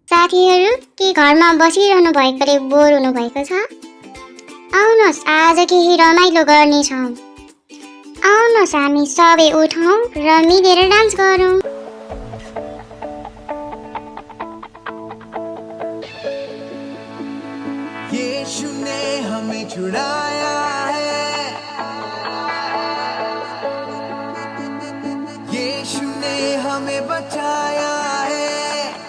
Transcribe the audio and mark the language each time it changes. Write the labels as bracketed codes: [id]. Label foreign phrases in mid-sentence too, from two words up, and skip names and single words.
[ne] साथीहरू के घरमा बसिरहनु भएकोले बोर हुनुभएको छ? आउनुहोस् आज केही रमाइलो गर्नेछौँ। आउनुहोस् हामी सबै उठौँ र मिलेर डान्स गरौँ। [hi] यीशु ने हमें छुड़ाया है, यीशु ने हमें बचाया है।